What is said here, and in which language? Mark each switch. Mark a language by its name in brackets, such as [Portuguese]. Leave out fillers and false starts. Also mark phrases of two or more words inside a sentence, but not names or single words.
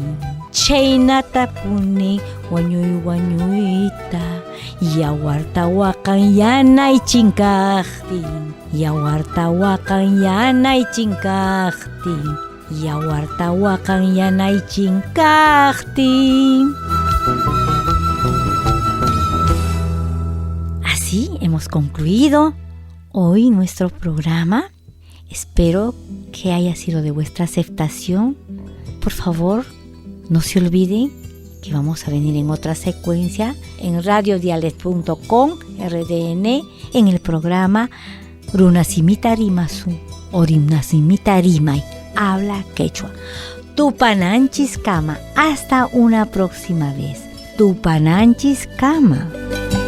[Quechua] Chaynata punin wañuy-wañuyta yawartawakan yanay chinkaqtin. Yawartawakan yanay chinkaqtin. Yawartawakan yanay chinkaqtin. [Spanish] Así hemos concluido hoy nuestro programa. Espero que haya sido de vuestra aceptación. Por favor, no se olviden que vamos a venir en otra secuencia en radiodiales.com RDN en el programa Runasimita Rimasu o Rimnasimita Rimay. Habla quechua. [Quechua] Tupananchis Kama. [Spanish] Hasta una próxima vez. [Quechua] Tupananchis Kama.